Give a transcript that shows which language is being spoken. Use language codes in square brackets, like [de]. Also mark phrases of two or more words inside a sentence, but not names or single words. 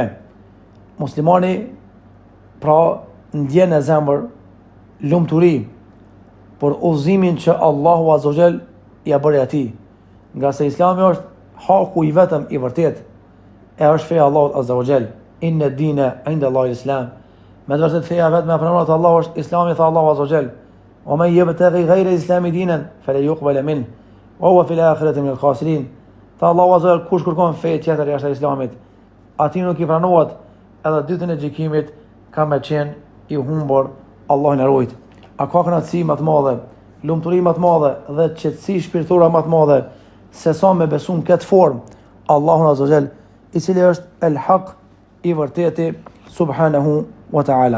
[sq] Muslimani pra ndjen në zemër lumturi për udhëzimin që Allahu [ar] عز وجل [sq] ja bëri atij. Nga se Islami është haku i vetëm i vërtet, e është feja Allahut [ar] عز وجل. إن الدين عند الله الإسلام. [sq] Me të vërtet feja vetëm e pranuar te Allahu është Islami, tha Allahu [ar] عز وجل. ومن يبتغ غير الإسلام دينا فلن يقبل منه وهو في الآخرة من الخاسرين. [sq] Tha Allahu [ar] عز وجل, [sq] kush kërkon fe tjetër jashtë Islamit, atij nuk i pranohet, edhe ditën e gjykimit ka me qenë i humbur. Allah na ruaj. A ka kënaqësi më të madhe, lumturi më të madhe dhe qetësi shpirtërore më të madhe se sa me besu në këtë formë Allahun [ar] عز وجل, [sq] i cili është [ar] الحق, [sq] i vërteti [ar] سبحانه وتعالى.